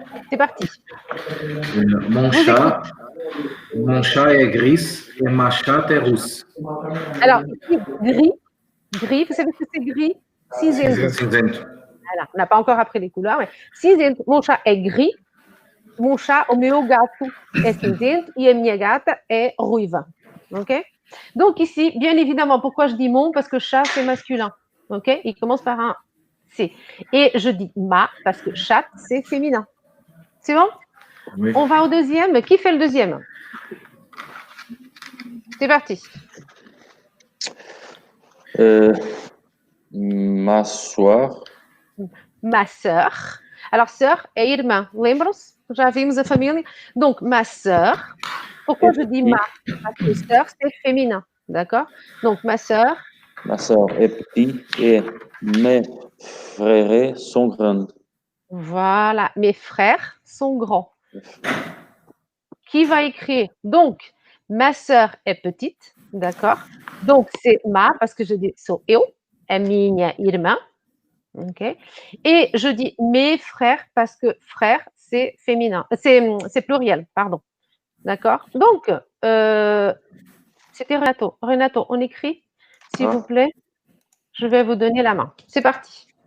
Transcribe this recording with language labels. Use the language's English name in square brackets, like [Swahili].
[French] C'est parti. Mon chat est gris et ma chatte est rousse. Alors, gris, vous savez ce que c'est gris? [Portuguese] Cinzento. Cinzento. [French] Voilà, on n'a pas encore appris les couleurs, mais cinzento. Mon chat est gris, mon chat, [Portuguese] o meu gato é cinzento e a minha gata é ruiva. Ok? [French] Donc ici, bien évidemment, pourquoi je dis mon? Parce que chat, c'est masculin. Ok? Il commence par un C. Et je dis ma parce que chat, c'est féminin. C'est bon? Oui. On va au deuxième. Qui fait le deuxième? C'est parti. Ma soeur. Ma sœur. Alors, sœur [Portuguese] é irmã. Lembram-se? Já vimos a família. [French] Donc, ma sœur. Pourquoi je dis ma? Parce que sœur, c'est féminin. D'accord? Donc, ma sœur. Ma sœur est petite et mes frères sont grands. Voilà. Mes frères sont grands. Qui va écrire? Donc, ma sœur est petite. D'accord? Donc, c'est ma, parce que je dis [Portuguese] sou eu, é minha irmã. Ok? [French] Et je dis mes frères parce que frère, c'est féminin. C'est pluriel, pardon. D'accord? Donc, c'était Renato. Renato, on écrit, s'il vous plaît. Je vais vous donner la main. C'est parti.